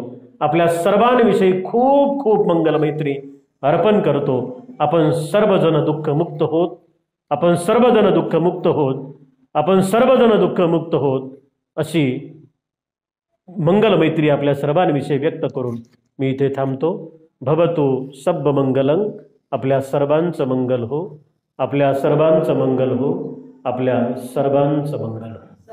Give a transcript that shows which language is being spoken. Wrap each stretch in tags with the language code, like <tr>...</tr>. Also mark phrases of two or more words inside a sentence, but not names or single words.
<mr>आपल्या सर्वांविषयी खूप खूप मंगलमैत्री अर्पण करतो. आपण सर्वजण दुःखमुक्त होत, आपण सर्वजण दुःखमुक्त होत, आपण सर्वजण दुःखमुक्त होत, अशी मंगलमैत्री आपल्या सर्वांविषयी व्यक्त करून मी इथे थांबतो.</mr> <pi>भवतु सब्ब मंगलं.</pi> <mr>आपल्या सर्वांचं मंगल हो, आपल्या सर्वांचं मंगल हो, आपल्या सर्वांचं मंगल हो.</mr>